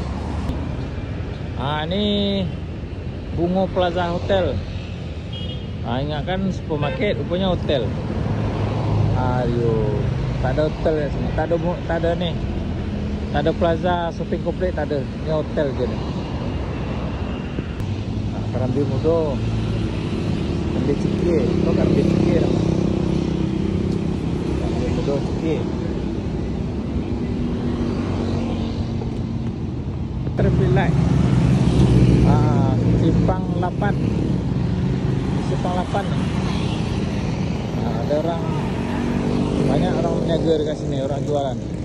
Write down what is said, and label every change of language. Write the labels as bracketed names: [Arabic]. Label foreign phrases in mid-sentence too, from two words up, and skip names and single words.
[Indonesian] Ini Bungo Plaza Hotel. Ingat kan supermarket, rupanya hotel. Ayo, tak ada hotel ya sini. Tak ada nih. Tak ada plaza shopping complex, tak ada. Ini hotel je ni. [Minangkabau] Karambi mudo. Karambi cikir. Itu karambi cikir. Karambi mudo cikir. [Indonesian] Terpilih. Simpang 8 nih. Ada orang banyak orang meniaga dekat sini, orang jualan.